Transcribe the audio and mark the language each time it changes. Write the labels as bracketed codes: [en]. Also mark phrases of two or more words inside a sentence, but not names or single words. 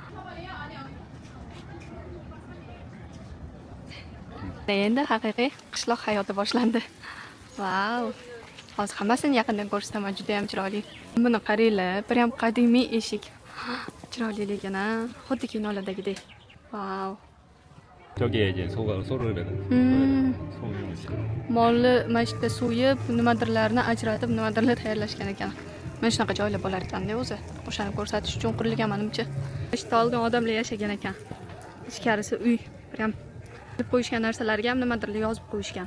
[uz] Endi haqiqiy qishloq hayoti boshlandi. Vau! Hozir hammasini yaqindan ko'rsataman, juda ham chiroyli. Buni qaranglar, bir ham qadimiy eshik. Chiroyli lekin, xuddi kinolardagidek. Vau! [ko] 저기에 이제 소를 [uz] Molni mashta so'yib, nimadirlarni ajratib, nimadirlar tayyorlashgan ekan. Mana shunaqa joylar bo'lar ekan-da o'zi. O'shani ko'rsatish uchun qurilgan menimcha. Ishda olgan odamlar yashagan ekan. Ichkarisi uy, bir ham deb qo'yishgan narsalarga ham nimadirlar yozib qo'yishgan.